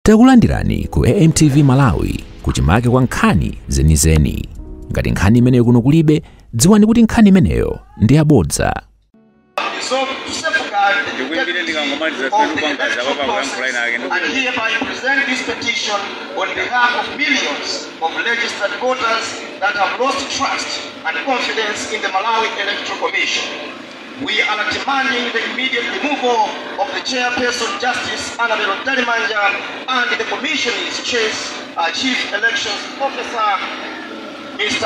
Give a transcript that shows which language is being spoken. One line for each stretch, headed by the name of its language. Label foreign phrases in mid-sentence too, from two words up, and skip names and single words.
Nyanja: Takulandirani ku AMTV Malawi kuchimake kwa nkhani zenizeni. Ngati nkhani imeneyo kuno kulibe, dziwani kuti nkhani imeneyo ndi abodza.
English: And hereby present this petition on behalf of millions of registered voters that have lost trust and confidence in the Malawi Electoral Commission. We are demanding the immediate removal of the chairperson, Justice Annabel Talimanja, and the Commission's Chief Elections Officer, Mr.